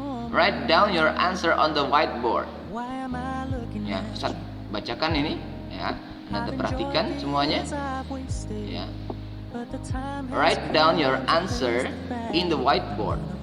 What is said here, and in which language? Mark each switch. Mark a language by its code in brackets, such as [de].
[en] Write down your answer on the whiteboard. [id] Ya, Ustaz bacakan ini ya. Anda perhatikan semuanya ya. [en] Write down your answer in the whiteboard.